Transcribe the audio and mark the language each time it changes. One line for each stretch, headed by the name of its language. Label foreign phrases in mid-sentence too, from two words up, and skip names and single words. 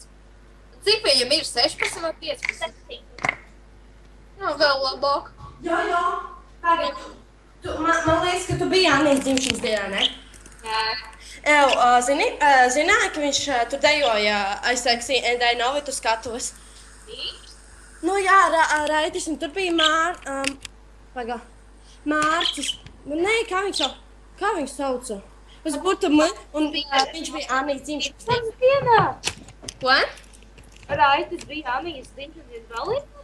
Latvian: Cik viņam ir 16 vai 15? Nu, vēl labāk. Jā. Tagad, man liekas, ka tu biji Annijas dzimšanas dienā, ne? Jā. Zināji, ka viņš tur dejoja
English: aizsēksī and I know it
Latvian: uz skatuves. Nu jā, Raitis, un tur bija Mārcis. Nē, kā viņš sauca? Tas būtu un viņš bija Annijas dzimšanas dienā. Ko? Raitis bija Annijas dzimšanas balītā?